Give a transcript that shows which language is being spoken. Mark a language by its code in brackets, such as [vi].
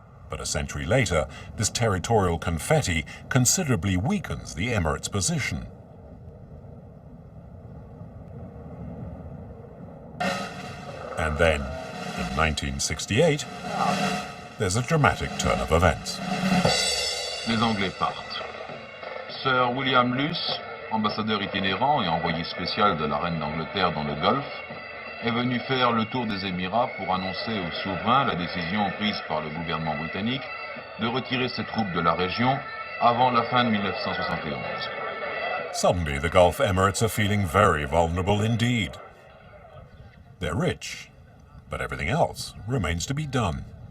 [en] But a century later, this territorial confetti considerably weakens the Emirates' position. And then, in 1968, there's a dramatic turn of events. [fr] Les Anglais partent. Sir William Luce, ambassadeur itinérant et envoyé spécial de la reine d'Angleterre dans le Golfe, est venu faire le tour des Émirats pour annoncer au souverain la décision prise par le gouvernement britannique de retirer ses troupes de la région avant la fin de 1971. [en] Suddenly, the Gulf Emirates are feeling very vulnerable indeed. They're rich, but everything else remains to be done.